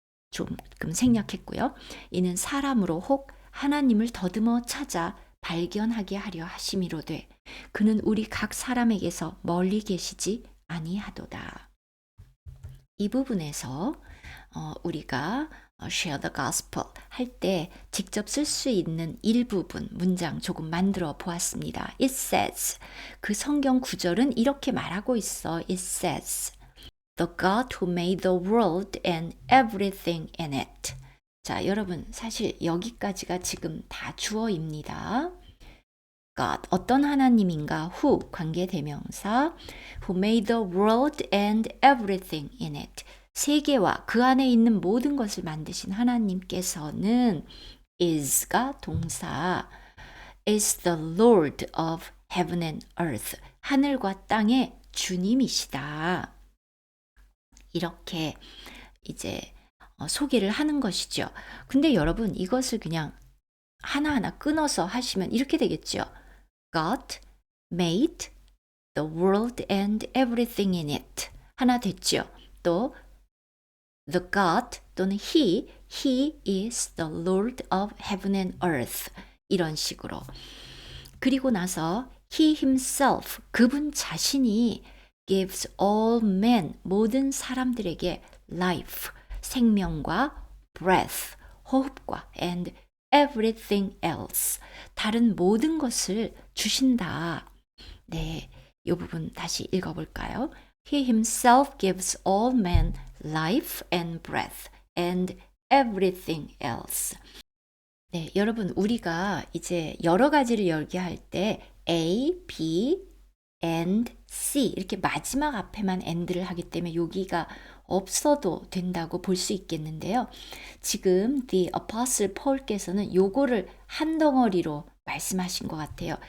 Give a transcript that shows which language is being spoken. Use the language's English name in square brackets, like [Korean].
[Korean] 조금 생략했고요. 이는 사람으로 혹 하나님을 더듬어 찾아 발견하게 하려 하심이로되 그는 우리 각 사람에게서 멀리 계시지 아니하도다. 이 부분에서 우리가 share the gospel 할 때 직접 쓸 수 있는 일부분 문장 조금 만들어 보았습니다. [English] It says, [Korean] 그 성경 구절은 이렇게 말하고 있어. [English] It says, The God who made the world and everything in it. [Korean] 자, 여러분 사실 여기까지가 지금 다 주어입니다. God, 어떤 하나님인가? Who, 관계대명사. [English] Who made the world and everything in it. [Korean] 세계와 그 안에 있는 모든 것을 만드신 하나님께서는 is가 동사, [English] is the Lord of heaven and earth. [Korean] 하늘과 땅의 주님이시다. 이렇게 이제 소개를 하는 것이죠. 근데 여러분 이것을 그냥 하나하나 끊어서 하시면 이렇게 되겠죠. [English] God made the world and everything in it. [Korean] 하나 됐죠. [English] 또 the God 또는 he is the Lord of heaven and earth. [Korean] 이런 식으로. 그리고 나서 [English] he himself, [Korean] 그분 자신이 [English] gives all men, [Korean] 모든 사람들에게 life, 생명과 breath, 호흡과 [English] and everything else, [Korean] 다른 모든 것을 주신다. 네, 이 부분 다시 읽어볼까요? [English] He himself gives all men life and breath and everything else. [Korean] 네, 여러분 우리가 이제 여러 가지를 열기할 때 A, B, and C 이렇게 마지막 앞에만 and를 하기 때문에 여기가 없어도 된다고 볼 수 있겠는데요. 지금 the apostle Paul께서는 요거를 한 덩어리로 말씀하신 것 같아요.